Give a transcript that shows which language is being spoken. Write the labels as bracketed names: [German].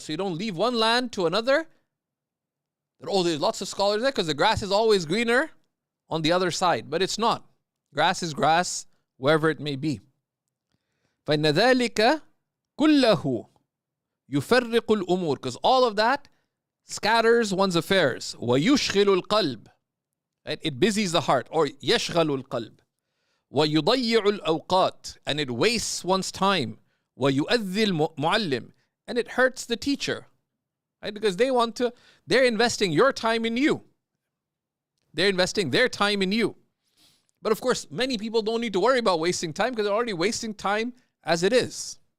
[English] So you don't leave one land to another. There's lots of scholars there because the grass is always greener on the other side. But it's not. Grass is grass wherever it may be. [Arabic] فَإِنَّ ذَلِكَ كُلَّهُ يُفَرِّقُ الْأُمُورِ, [English] because all of that scatters one's affairs. [Arabic] وَيُشْغِلُ الْقَلْبِ, [English] right? It busies the heart. Or [Arabic] يَشْغَلُ الْقَلْبِ. وَيُضَيِّعُ الْأَوْقَاتِ, [English] and it wastes one's time. [Arabic] وَيُؤَذِّي الْمُعَلِّمِ, [English] and it hurts the teacher. Right? Because they're investing your time in you. They're investing their time in you. But of course, many people don't need to worry about wasting time because they're already wasting time as it is.